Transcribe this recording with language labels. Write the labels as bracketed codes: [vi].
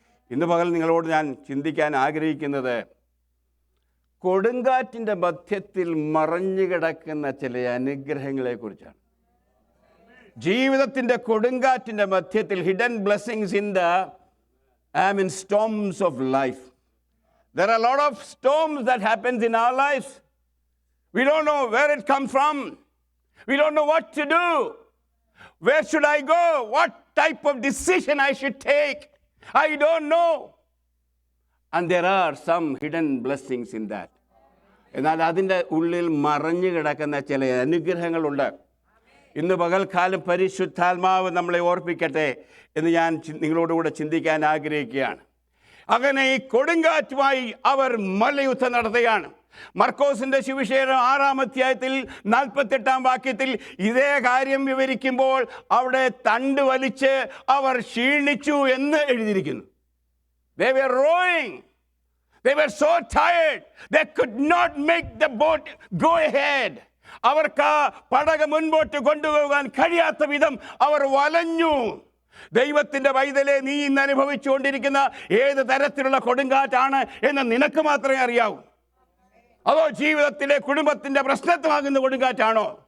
[ml] ഇന്ന് പകൽ നിങ്ങളോട് ഞാൻ ചിന്തിക്കാൻ ആഗ്രഹിക്കുന്നത് കൊടുങ്കാറ്റിൻ്റെ മധ്യത്തിൽ മറഞ്ഞു കിടക്കുന്ന ചില അനുഗ്രഹങ്ങളെക്കുറിച്ചാണ്. ജീവിതത്തിൻ്റെ കൊടുങ്കാറ്റിൻ്റെ മധ്യത്തിൽ, [en] Hidden blessings in the storms of life. There are a lot of storms that happens in our lives. We don't know where it comes from. We don't know what to do. Where should I go? What type of decision I should take? I don't know. And there are some hidden blessings in that. [ml] എന്നാൽ അതിൻ്റെ ഉള്ളിൽ മറഞ്ഞു കിടക്കുന്ന ചില അനുഗ്രഹങ്ങളുണ്ട്. ഇന്ന് പകൽക്കാലം പരിശുദ്ധാത്മാവ് നമ്മളെ ഓർപ്പിക്കട്ടെ എന്ന് ഞാൻ നിങ്ങളോടുകൂടെ ചിന്തിക്കാൻ ആഗ്രഹിക്കുകയാണ്. അങ്ങനെ ഈ കൊടുങ്കാറ്റുമായി അവർ മല്ലയുദ്ധം നടത്തുകയാണ്. മർക്കോസിന്റെ സുവിശേഷം 6-ാം അധ്യായത്തിൽ 48-ാം വാക്യത്തിൽ ഇതേ കാര്യം വിവരിക്കുമ്പോൾ അവിടെ തണ്ട് വലിച്ച് അവർ ക്ഷീണിച്ചു എന്ന് എഴുതിയിരിക്കുന്നു. [en] They were rowing. They were so tired. They could not make the boat go ahead. [ml] അവർക്ക് പടക് മുൻപോട്ട് കൊണ്ടുപോകാൻ കഴിയാത്ത വിധം അവർ വലഞ്ഞു. ദൈവത്തിൻ്റെ പൈതലെ, നീ ഇന്ന് അനുഭവിച്ചുകൊണ്ടിരിക്കുന്ന ഏത് തരത്തിലുള്ള കൊടുങ്കാറ്റാണ് എന്ന് നിനക്ക് മാത്രമേ അറിയാവൂ. അതോ ജീവിതത്തിലെ കുടുംബത്തിൻ്റെ പ്രശ്നമാകുന്ന കൊടുങ്കാറ്റാണോ?